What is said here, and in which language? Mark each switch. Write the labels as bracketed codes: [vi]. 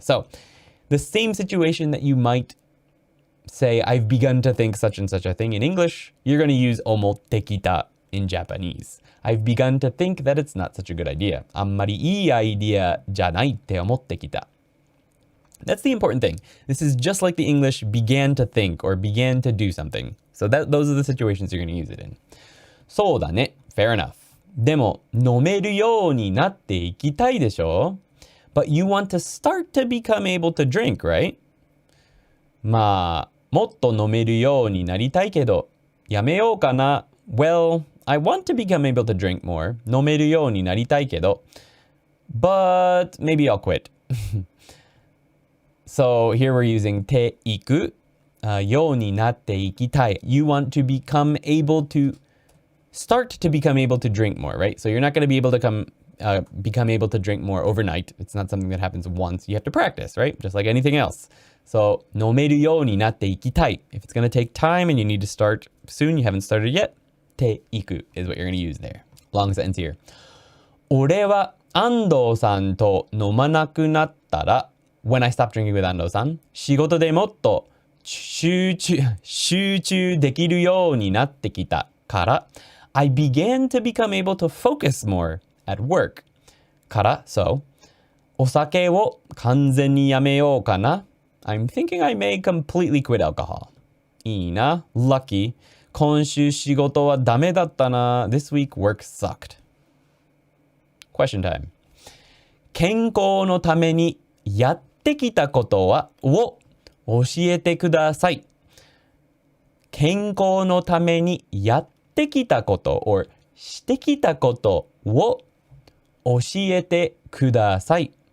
[en] So the same situation that you might say, I've begun to think such and such a thing in English, you're going to use [ja] 思ってきた [en] in Japanese. I've begun to think that it's not such a good idea. [ja] あんまりいいアイディアじゃないって思ってきた. [en] That's the important thing. This is just like the English began to think or began to do something. So those are the situations you're going to use it in. [ja] そうだね. [en] Fair enough. [ja] でも飲めるようになっていきたいでしょ? [en] But you want to start to become able to drink, right? [ja] まあ、もっと飲めるようになりたいけど、やめようかな. [en] Well, I want to become able to drink more. [ja] 飲めるようになりたいけど. [en] But maybe I'll quit. So here we're using ていく、 [ja] ようになっていきたい. [en] You want to become able to start to become able to drink more, right? So you're not going to be able to become able to drink more overnight. It's not something that happens once. You have to practice, right? Just like anything else. [ja] So 飲めるようになっていきたい. [en] If it's going to take time and you need to start soon, you haven't started yet, ていく is what you're going to use there. Long sentence here. [ja] 俺は安藤さんと飲まなくなったら [en] When I stop drinking with 安藤さん、 [ja] 仕事でもっと集中できるようになってきたから [en] I began to become able to focus more at work. [ja] から So お酒を完全にやめようかな. [en] I'm thinking I may completely quit alcohol. [ja] いいな. [en] Lucky. [ja] 今週仕事はダメだったな. [en] This week work sucked. Question time. [ja] 健康のためにやってきたことを教えてください. 健康のためにやってきたこと or してきたことを教えてください.